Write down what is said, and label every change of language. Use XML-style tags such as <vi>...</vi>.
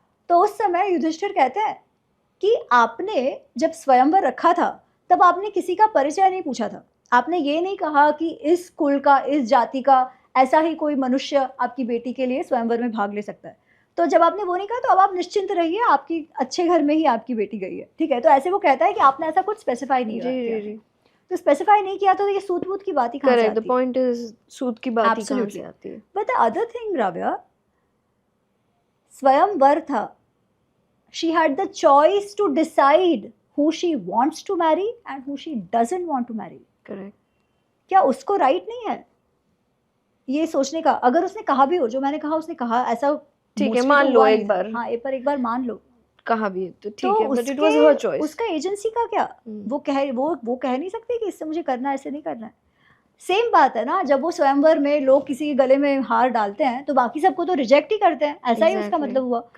<hi>तो उस समय युधिष्ठिर कहते हैं कि आपने जब स्वयंवर रखा था तब आपने किसी का परिचय नहीं पूछा था, आपने ये नहीं कहा कि इस कुल का, इस जाति का ऐसा ही कोई मनुष्य आपकी बेटी के लिए स्वयंवर में भाग ले सकता है। तो जब आपने वो नहीं कहा तो अब आप निश्चिंत रहिए, आपकी अच्छे घर में ही आपकी बेटी गई है, ठीक है। तो ऐसे वो कहता है कि आपने ऐसा कुछ स्पेसिफाई नहीं किया, तो स्पेसिफाई नहीं किया तो ये सूत वूत की बात ही कहाँ से आती है?</hi> <en>The point is</en> <hi>सूत की बात ही कहाँ से आती है?</hi> <en>But the other thing, Ravya,</en> <hi>स्वयंवर था,</hi> <en>she had the choice to decide who she wants to marry and who she doesn't want to marry. Correct.</en> <hi>क्या उसको राइट नहीं है ये सोचने का? अगर उसने कहा भी हो, जो मैंने कहा उसने कहा, ऐसा ठीक है मान लो एक बार, हाँ एक बार मान लो कहा भी है तो ठीक है,</hi> <en>But it was her choice.</en> <hi>उसका एजेंसी का क्या? वो कह नहीं सकती कि इससे मुझे करना है, ऐसे नहीं करना है। सेम बात है ना, जब वो स्वयंवर में लोग किसी के गले में हार डालते हैं तो बाकी सबको तो रिजेक्ट ही करते हैं, ऐसा ही उसका मतलब हुआ।</hi>